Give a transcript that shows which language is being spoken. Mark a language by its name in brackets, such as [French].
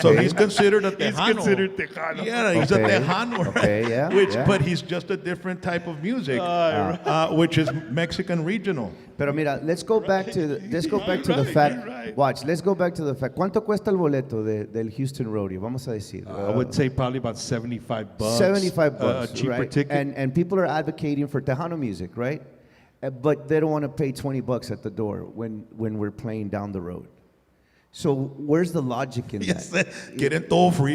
[English] So he's considered a Tejano. He's considered Tejano. Yeah, he's a Tejano. Right? Okay, yeah. But he's just a different type of music, which is Mexican regional. [Spanish] Pero mira, [English] let's go back to the fact. Right. Watch, let's go back to the fact. [Spanish] ¿Cuánto cuesta el boleto del Houston Rodeo? Vamos a decir. [English] I would say probably about $75. $75, a cheaper right? ticket. And people are advocating for Tejano music, right? But they don't want to pay $20 at the door when we're playing down the road. So where's the logic in that? [Spanish] Quieren todo free.